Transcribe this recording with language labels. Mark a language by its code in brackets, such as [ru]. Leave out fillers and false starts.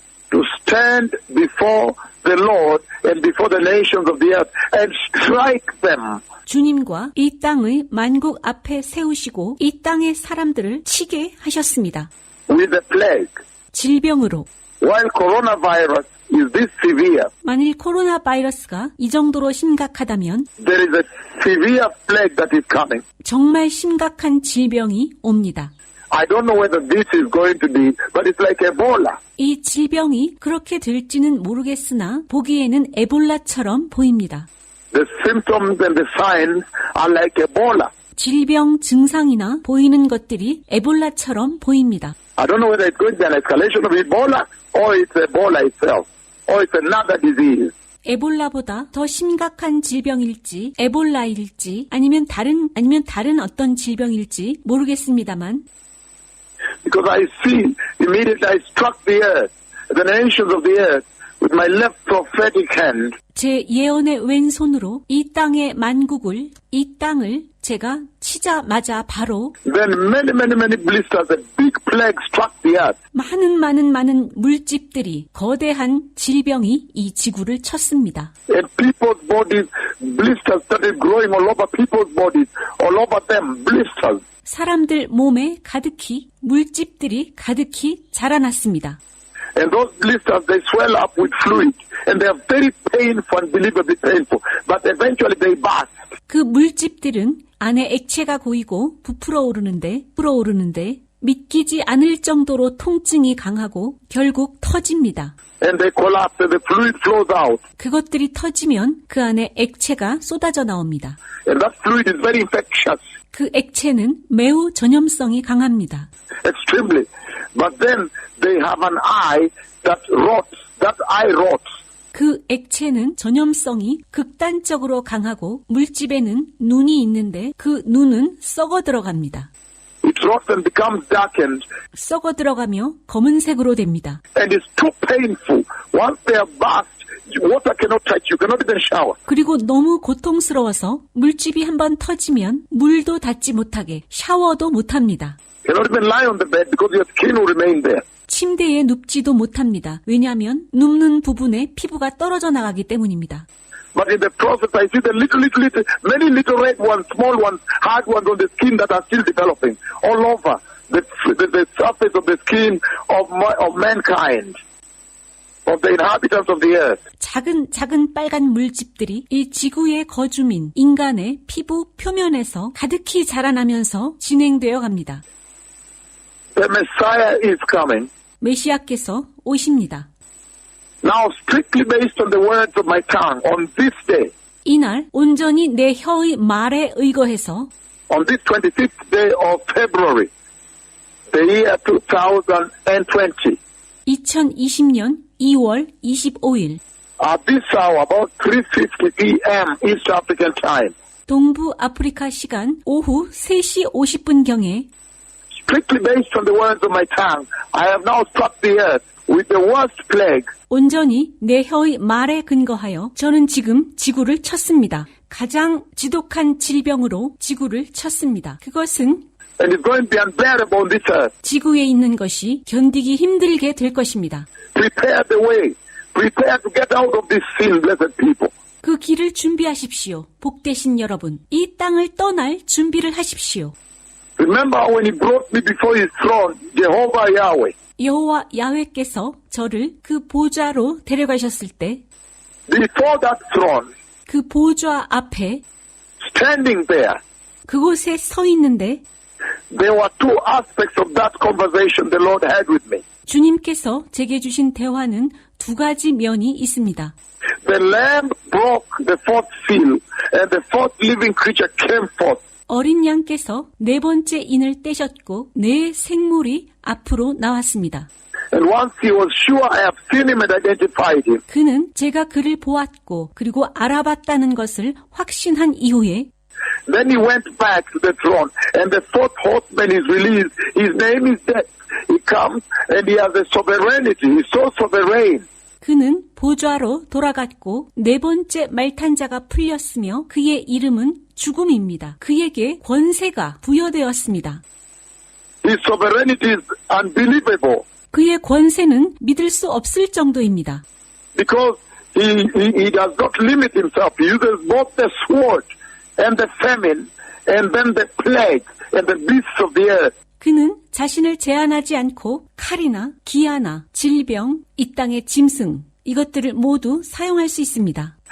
[en] to stand before the Lord and before the nations of the earth and strike them. [ko] 주님과 이 땅의 만국 앞에 세우시고 이 땅의 사람들을 치게 하셨습니다. [en] With the plague. [ko] 질병으로. [en] While coronavirus is this severe, [ko] 만일 코로나 바이러스가 이 정도로 심각하다면 [en] there is a severe plague that is coming. [ko] 정말 심각한 질병이 옵니다. [en] I don't know whether this is going to be, but it's like Ebola. [ko] 이 질병이 그렇게 될지는 모르겠으나 보기에는 에볼라처럼 보입니다. [en] The symptoms and the signs are like Ebola. [ko] 질병 증상이나 보이는 것들이 에볼라처럼 보입니다. [en] I don't know whether it's going to be an escalation of Ebola or it's Ebola itself or it's another disease. [ko] 에볼라보다 더 심각한 질병일지, 에볼라일지, 아니면 다른 어떤 질병일지 모르겠습니다만. [en] Because I see immediately I struck the earth, the nations of the earth, with my left prophetic hand. [ko] 제 예언의 왼손으로 이 땅의 만국을, 이 땅을 제가 치자마자 바로 [en] Then many blisters, a big plague struck the earth. [ko] 많은 물집들이 거대한 질병이 이 지구를 쳤습니다. [en] And people's bodies, blisters started growing all over people's bodies, all over them, blisters. [ko] 사람들 몸에 가득히 물집들이 가득히 자라났습니다. [en] And those blisters, they swell up with fluid, and they are very painful, unbelievably painful, but eventually they burst. [ko] 그 물집들은 안에 액체가 고이고 부풀어 오르는데 믿기지 않을 정도로 통증이 강하고 결국 터집니다. [en] And they collapse and the fluid flows out. [ko] 그것들이 터지면 그 안에 액체가 쏟아져 나옵니다. [en] And that fluid is very infectious, [ko] 그 액체는 매우 전염성이 강합니다. [en] extremely. But then they have an eye that rots. That eye rots. [ko] 그 액체는 전염성이 극단적으로 강하고 물집에는 눈이 있는데 그 눈은 썩어 들어갑니다. [en] It rots and becomes darkened. [ko] 썩어 들어가며 검은색으로 됩니다. [en] And it's too painful. Once they are burst, water cannot touch you. Cannot even shower. [ko] 그리고 너무 고통스러워서 물집이 한번 터지면 물도 닿지 못하게 샤워도 못합니다. [en] Cannot even lie on the bed because your skin will remain there. [ko] 침대에 눕지도 못합니다. 왜냐하면 눕는 부분에 피부가 떨어져 나가기 때문입니다. [en] But in the process, I see the many little red ones, small ones, hard ones on the skin that are still developing all over the surface of the skin of mankind, of the inhabitants of the earth. [ko] 작은 빨간 물집들이 이 지구의 거주민, 인간의 피부 표면에서 가득히 자라나면서 진행되어 갑니다. [en] The Messiah is coming. [ko] 메시아께서 오십니다. [en] Now, strictly based on the words of my tongue, on this day, [ko] 이날 온전히 내 혀의 말에 의거해서 [en] on this 25th day of February, the year 2020, [ko] 2020년 2월 25일 [en] at this hour, about 3:50 p.m. East African time, [ko] 동부 아프리카 시간 오후 3시 50분경에 [en] strictly based on the words of my tongue, I have now struck the earth with the worst plague. [ko] 온전히 내 혀의 말에 근거하여 저는 지금 지구를 쳤습니다. 가장 지독한 질병으로 지구를 쳤습니다. 그것은 [en] And it's going to be unbearable on this earth. [ko] 지구에 있는 것이 견디기 힘들게 될 것입니다. [en] Prepare the way. Prepare to get out of this sin, blessed people. [ko] 그 길을 준비하십시오. 복되신 여러분. 이 땅을 떠날 준비를 하십시오. [en] Remember when he brought me before his throne, Jehovah Yahweh. [ko] 여호와 야훼께서 저를 그 보좌로 데려가셨을 때 [en] Before that throne, [ko] 그 보좌 앞에 [en] standing there, [ko] 그곳에 서 있는데 [en] there were two aspects of that conversation the Lord had with me. [ko] 주님께서 제게 주신 대화는 두 가지 면이 있습니다. [en] The Lamb broke the fourth seal, and the fourth living creature came forth. [ko] 어린 양께서 네 번째 인을 떼셨고 네 생물이 앞으로 나왔습니다. [en] And once he was sure I have seen him and identified him, [ko] 그는 제가 그를 보았고 그리고 알아봤다는 것을 확신한 이후에 [en] then he went back to the throne, and the fourth horseman is released. His name is Death. He comes and he has a sovereignty. He's so sovereign. [ko] 그는 보좌로 돌아갔고 네 번째 말탄자가 풀렸으며 그의 이름은 죽음입니다. 그에게 권세가 부여되었습니다. [en] His sovereignty is unbelievable [ko] 그의 권세는 믿을 수 없을 정도입니다. [en] because he does not limit himself. He uses both the sword and the famine and then the plague and the beasts of the earth. [ko] 그는 자신을 제한하지 않고 칼이나 기아나 질병, 이 땅의 짐승 이것들을 모두 사용할 수 있습니다.